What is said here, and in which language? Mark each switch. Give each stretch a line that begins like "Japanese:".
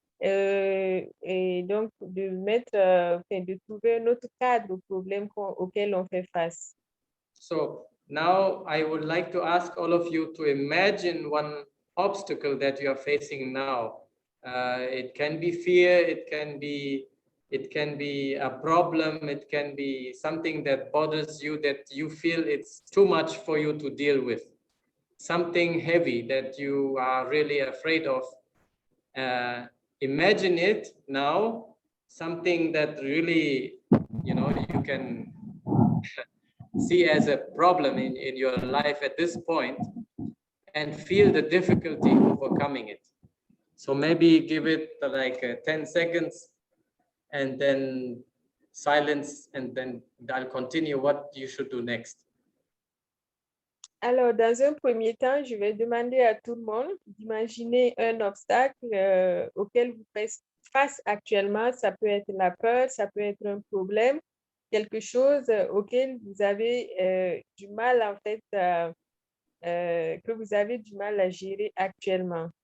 French: Et donc, de trouver un autre cadre au problème auquel on fait face.
English: So now I would like to ask all of you to imagine one obstacle that you are facing now. It can be fear, it can be a problem, it can be something that bothers you, that you feel it's too much for you to deal with. Something heavy that you are really afraid of. Imagine it now, something that really, you can see as a problem in your life at this point, and feel the difficulty overcoming it. So maybe give it like 10 seconds and then silence, and then I'll continue what you should do next.
French: Alors, dans un premier temps, je vais demander à tout le monde d'imaginer un obstacle auquel vous faites face actuellement. Ça peut être la peur, ça peut être un problème, quelque chose auquel vous avez du mal, en fait, que vous avez du mal à gérer actuellement.